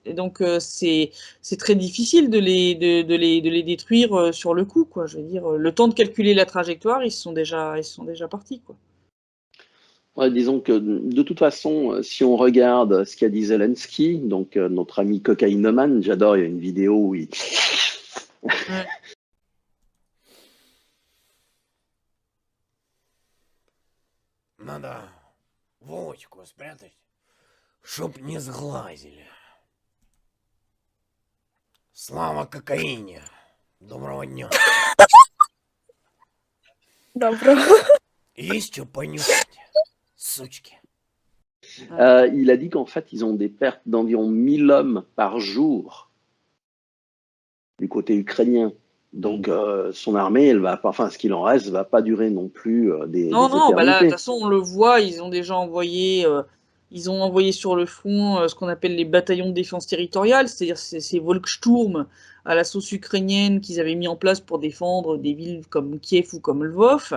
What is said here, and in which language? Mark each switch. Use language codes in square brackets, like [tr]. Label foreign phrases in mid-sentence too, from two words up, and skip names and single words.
[fr] Et donc, c'est très difficile de les détruire sur le coup, quoi. Je veux dire, le temps de calculer la trajectoire, ils sont déjà partis, quoi. Ouais, disons que de toute façon, si on regarde ce qu'a dit Zelensky, donc notre ami cocaïnomane, j'adore, il y a une vidéo où il... Ouais. [ru] Надо Вовочку спрятать, чтоб не сглазили. Слава кокаине. Доброго дня. Добро. Есть что понюхать, сучки? [fr] Il a dit qu'en fait, ils ont des pertes d'environ 1000 hommes par jour du côté ukrainien. Donc, son armée, elle va pas, enfin, ce qu'il en reste, va pas durer non plus Non, des non, bah là, de toute éternités. façon, on le voit, ils ont envoyé sur le front ce qu'on appelle les bataillons de défense territoriale, c'est-à-dire ces Volkssturm à la sauce ukrainienne qu'ils avaient mis en place pour défendre des villes comme Kiev ou comme Lvov.